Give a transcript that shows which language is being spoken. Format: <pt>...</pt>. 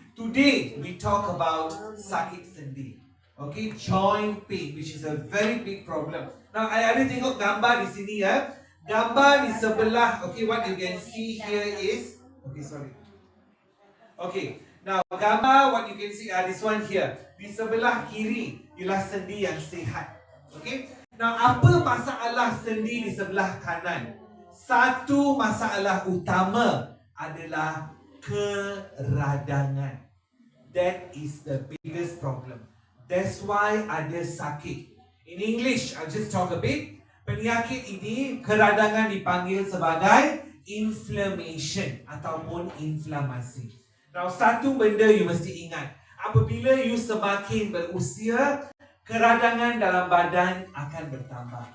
<en>Today we talk about</en> <ms>sakit sendi.</ms> <en>Okay, joint pain, which is a very big problem. Now, I</en> <ms>ada tengok gambar di sini Gambar di sebelah,</ms> <en>okay, what you can see here is, okay, sorry. Okay, now gambar what you can see, this one here.</en> <ms>Di sebelah kiri ialah sendi yang sihat. Okay, now apa masalah sendi di sebelah kanan? Satu masalah utama adalah keradangan.</ms> <en>That is the biggest problem. That's why</en> <ms>ada sakit.</ms> <en>In English, I'll just talk a bit.</en> <ms>Penyakit ini, keradangan dipanggil sebagai inflammation ataupun inflamasi. Now, satu benda you mesti ingat. Apabila you semakin berusia, keradangan dalam badan akan bertambah.</ms>